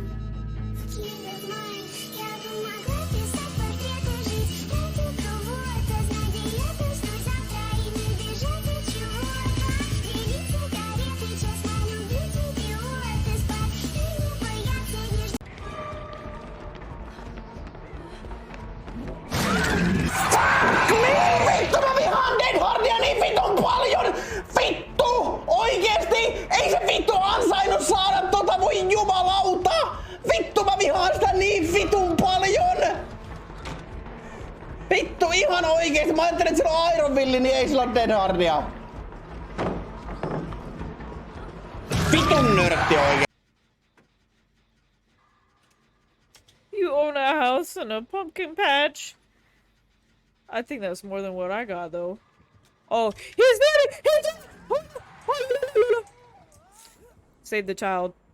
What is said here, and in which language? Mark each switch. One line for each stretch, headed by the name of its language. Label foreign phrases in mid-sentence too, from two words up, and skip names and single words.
Russian: В мае я бы могла писать портреты, жить ради кого-то, знать диету, снова завтра и не бежать от чего-то. Делить сигареты, честно любить идиоты, спать и не бояться, не ждать.
Finnish: Vittu mä vihaan Deadhardia niin vitun paljon! Vittu! Oikeesti! Ei se vittu ansainnut saada tota, voi jumalauta! Vittu mä vihaan sitä niin vitun paljon! Vittu ihan oikeesti! Mä ajattelin, että sillä on Ironvilli, niin ei sillä ole Deadhardia! Vitun nörtti oikeesti!
English: You own a house and a pumpkin patch. I think that's more than what I got, though. Oh, he's dead! He's dead! Save the child.